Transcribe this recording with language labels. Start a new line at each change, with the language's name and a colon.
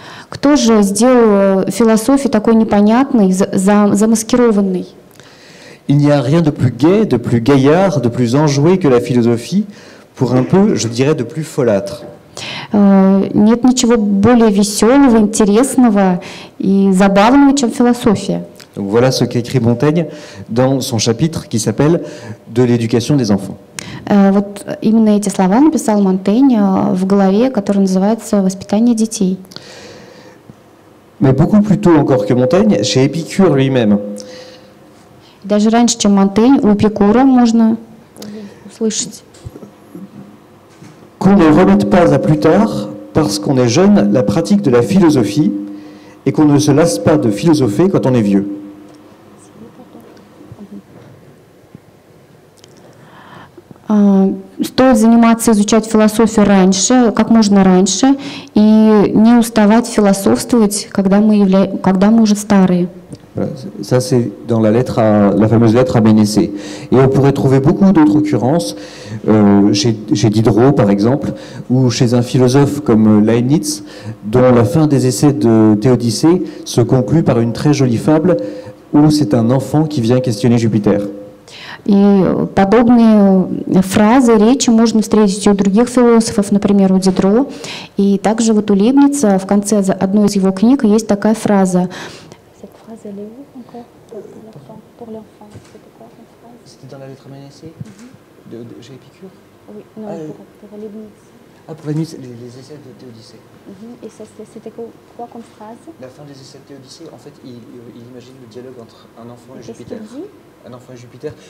Russian: Кто же сделал философию такой непонятной, замаскированной?
French: Il n'y a rien de plus gai, de plus gaillard, de plus enjoué que la philosophie, pour un peu, je dirais, de plus folâtre.
Russian: Нет ничего более веселого, интересного и забавного, чем философия.
French: Donc voilà ce qu'écrit Montaigne dans son chapitre qui s'appelle « De l'éducation des enfants ».
Russian: Вот именно эти слова написал Монтень в главе, которая называется «Воспитание детей».
French: Mais beaucoup plus tôt encore que Montaigne, chez Épicure lui-même.
Russian: Даже раньше, чем Монтень, у Эпикура можно услышать.
French: Qu'on ne remette pas à plus tard, parce qu'on est jeune, la pratique de la philosophie, et qu'on ne se lasse pas de philosopher quand on est vieux.
Russian: Стоит заниматься, изучать философию раньше, как можно раньше, и не уставать философствовать, когда мы уже старые.
French: Ça, c'est dans la fameuse lettre à Ménécée. Et on pourrait trouver beaucoup d'autres occurrences, chez Diderot, par exemple, ou chez un philosophe comme Leibniz, dont la fin des essais de Théodicée se conclut par une très jolie fable où c'est un enfant qui vient questionner Jupiter.
Russian: И подобные фразы, речи можно встретить и у других философов, например, у Дидро. И также вот у Лейбница в конце одной из его книг есть такая фраза.
French: C'était dans la lettre à Ménécée chez Épicure? Oui, non, pour Leibniz. Ah, pour Leibniz, les essais de Théodicée. Et c'était quoi comme phrase? La fin des essais de Théodicée, en fait, il imagine le dialogue entre un enfant et Jupiter. Un enfant et Jupiter.